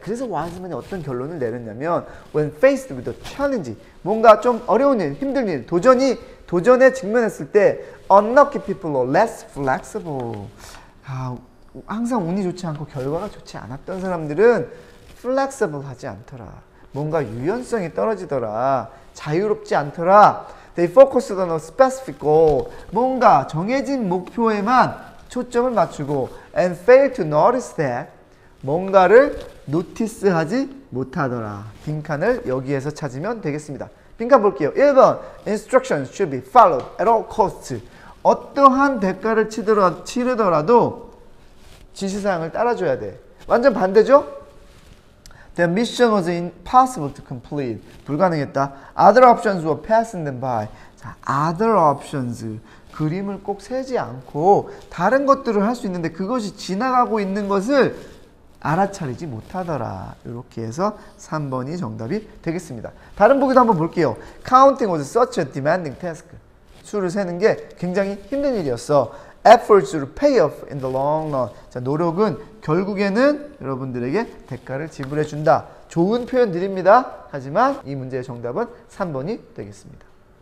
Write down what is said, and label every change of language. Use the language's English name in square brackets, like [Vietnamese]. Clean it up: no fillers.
[Korean] 그래서 와이즈맨이 어떤 결론을 내렸냐면 [English] when faced with a challenge, [Korean] 뭔가 좀 어려운 일, 힘든 일, 도전에 직면했을 때 [English] unlucky people are less flexible. [Korean] 항상 운이 좋지 않고 결과가 좋지 않았던 사람들은 flexible 하지 않더라. 뭔가 유연성이 떨어지더라. 자유롭지 않더라. [English] They focused on a specific goal. [Korean] 뭔가 정해진 목표에만 초점을 맞추고 [English] and failed to notice that. [Korean] 뭔가를 노티스하지 못하더라. 빈칸을 여기에서 찾으면 되겠습니다. 빈칸 볼게요. [English] 1번 Instructions should be followed at all costs. [Korean] 어떠한 대가를 치르더라도 지시사항을 따라줘야 돼. 완전 반대죠? [English] The mission was impossible to complete. [Korean] 불가능했다. Other options were passing them by. [English] 자, other options. [Korean] 그림을 꼭 세지 않고 다른 것들을 할 수 있는데 그것이 지나가고 있는 것을 알아차리지 못하더라. 이렇게 해서 3번이 정답이 되겠습니다. 다른 보기도 한번 볼게요. [English] Counting was such a demanding task. [Korean] 수를 세는 게 굉장히 힘든 일이었어. [English] Efforts will pay off in the long run. [Korean] 자, 노력은 결국에는 여러분들에게 대가를 지불해 준다. 좋은 표현들입니다. 하지만 이 문제의 정답은 3번이 되겠습니다.